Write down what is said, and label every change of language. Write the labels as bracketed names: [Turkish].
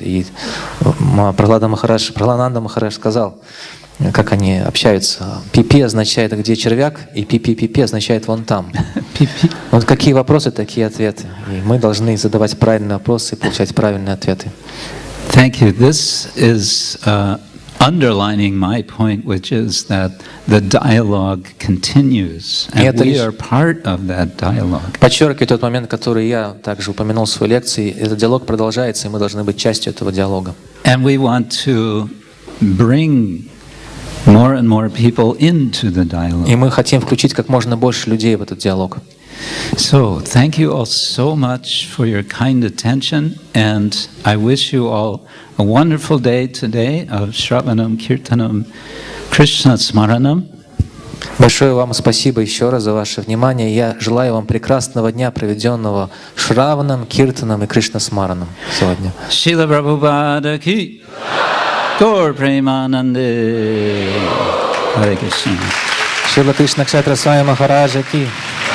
[Russian] И Прахлананда Махарадж сказал, как они общаются. Пипи означает «где червяк», и пипи-пипи означает «вон там». Вот какие вопросы, такие ответы. И мы должны задавать правильные вопросы и получать правильные ответы. [English] Thank you. This is underlining my point, which is that the dialogue continues, and we are part of that dialogue. [Russian] Подчеркиваю тот момент, который я также упомянул в своей лекции. Этот диалог продолжается, и мы должны быть частью этого диалога. [English] And we want to bring more and more people into the dialogue. [Russian] И мы хотим включить как можно больше людей в этот диалог. [English] So, thank you all so much for your kind attention, and I wish you all a wonderful day today of Shravanam, Kirtanam, Krishna Smaranam. [Russian] Большое вам спасибо еще раз за ваше внимание. Я желаю вам прекрасного дня, проведенного Шраваном, Киртаном и Кришна Смараном сегодня. Шрила Прабхупада ки, Gaur Premanande, Hare Krishna. Шрила Кришна Кшетра Свами Махараджа ки.